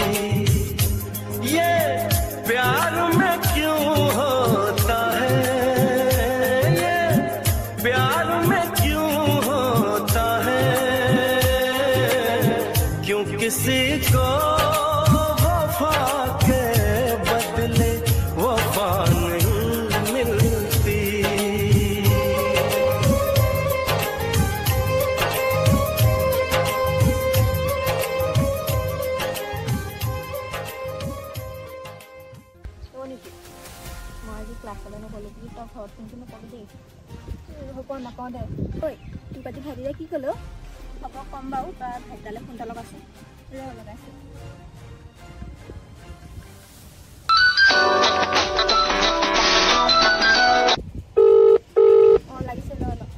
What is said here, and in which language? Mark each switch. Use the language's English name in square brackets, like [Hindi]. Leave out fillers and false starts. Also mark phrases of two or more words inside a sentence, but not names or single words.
[Hindi] ये प्यार में क्यों होता है ये प्यार में क्यों होता है क्यों किसी को वफा के बदले वफा नहीं मिलती [Assamese] মই আজি ক্লাছলৈ নগ'লো বুলি তই ঘৰত কিন্তু নকবি দেই হ'ব নকওঁ দে ঐ তোক আজি ভাইটিলে কি ক'লো হ'ব ক'ম বাৰু তই ভাইটিলে ফোন এটা লগাইছোঁ লগাইছোঁ অঁ লাগিছে ল